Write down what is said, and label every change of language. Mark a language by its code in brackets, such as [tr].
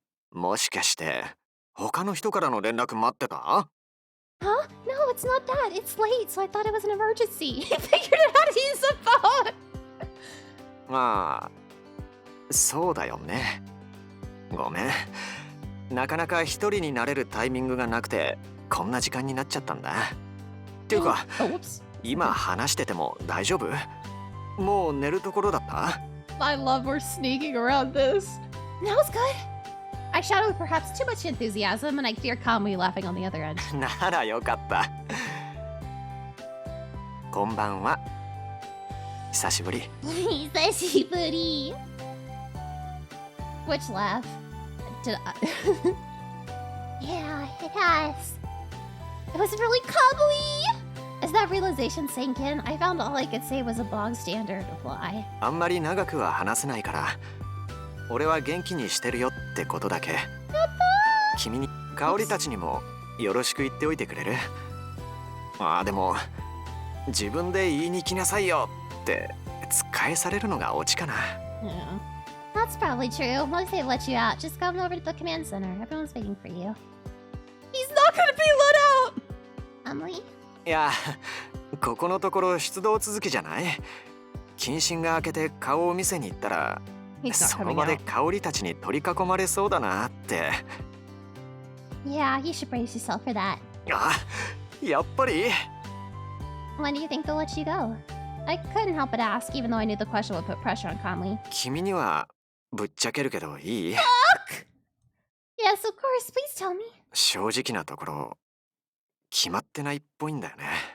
[ja] もしかして、他の人からの連絡待ってた？ [en] Huh? No, it's not that. It's late, so I thought it was an emergency. He figured out how to use the phone! [ja] まあ、そうだよね。ごめん。なかなか一人になれるタイミングがなくて、こんな時間になっちゃったんだ。っていうか、今話してても大丈夫？もう寝るところだった？ [en] I love we're sneaking around this. That was good. I shouted with perhaps too much enthusiasm, and I hear Kamui laughing on the other end. [ja] ならよかった。こんばんは。久しぶり。久しぶり。 [en] Which laugh? Did I... Yeah, it has. It was really Kamui! As that realization sank in, I found all I could say was a bog standard reply. [ja] あんまり長くは話せないから、俺は元気にしてるよってことだけ。君に、香織たちにもよろしく言っておいてくれる？ああ、でも、自分で言いに来なさいよって突っ返されるのがオチかな。 [en] Yeah. That's probably true. Once they let you out, just come over to the command center. Everyone's waiting for you. He's not gonna be let out! Emily? [ja] いや、ここのところ出動続きじゃない？謹慎が明けて顔を見せに行ったら、その場で香織たちに取り囲まれそうだなって。 [en] Yeah, you should brace yourself for that. [ja] あ、やっぱり？ [en] When do you think they'll let you go? I couldn't help but ask, even though I knew the question would put pressure on Conley. [ja] 君にはぶっちゃけるけどいい？ [en] Yes, of course. Please tell me. [ja] 正直なところ、決まってないっぽいんだよね。